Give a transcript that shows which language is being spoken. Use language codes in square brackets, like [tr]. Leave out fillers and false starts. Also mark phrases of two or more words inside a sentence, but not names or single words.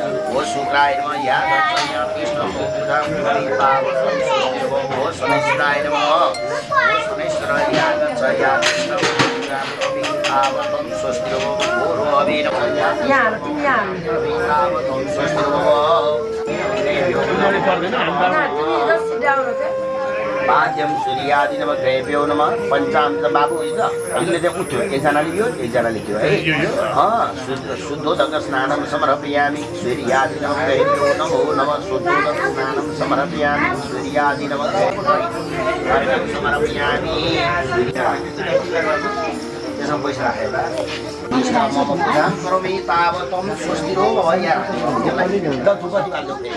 [sa] ओ शुक्राय नमः यागच्छय कृष्णको पूजां करोमि तावतं स्वस्तिर्भवतु ओ शनैश्वराय नमः ओ शनैश्वर यागच्छय कृष्णको पूजां करोमि तावतं स्वस्तिर्भवतु ओ रवि नमः तावतं स्वस्तिर्भवतु पाद्यम सूर्यादि नमः ग्रहेभ्यो नमः पञ्चामृत [ne] बाबु अहिले चाहिँ उठ्यो एकजनाले लियो एकजनाले लियो है [sa] शुद्धोदक स्नानं समर्पयामि सूर्यादि नमः ग्रहेभ्यो नमो नमः शुद्धोदक स्नानं समर्पयामि सूर्यादि नमः ग्रहेभ्यो समर्पयामि [ne] त्यसमा पैसा राखेर [sa] मम पूजां करोमि तावतं स्वस्तिरो भव [ne] यहाँ त्यसलाई धुप बत्ती बाल्नु